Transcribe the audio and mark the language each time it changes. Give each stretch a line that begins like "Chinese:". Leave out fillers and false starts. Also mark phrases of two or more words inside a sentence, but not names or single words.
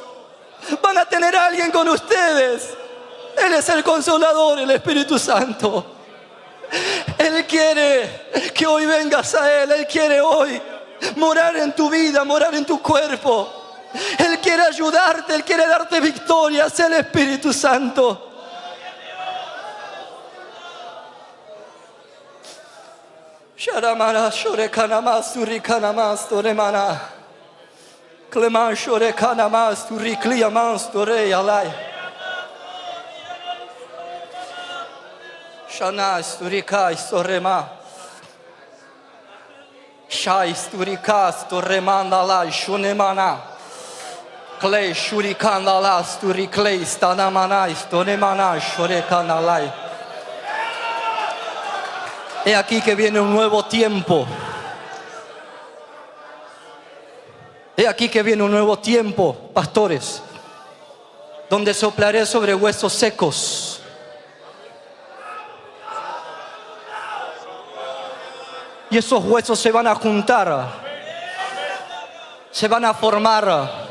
Spanish: Van a tener a alguien con ustedes. Él es el Consolador, el Espíritu Santo. Él quiere que hoy vengas a Él. Él quiere hoy morar en tu vida, morar en tu cuerpo. Él quiere ayudarte, Él quiere darte victoria. Es el Espíritu Santo. Sharamara shorekanamas turikanamas toremana. Cleman shorekanamas turikliamas toreyalai. Shanas turikais torema. Shais turikas toremandalai shunemana. Clay shurikandalas turikleis tanamanais toremana shorekanalai. He aquí que viene un nuevo tiempo. He aquí que viene un nuevo tiempo, pastores, donde soplaré sobre huesos secos. Y esos huesos se van a juntar, se van a formar.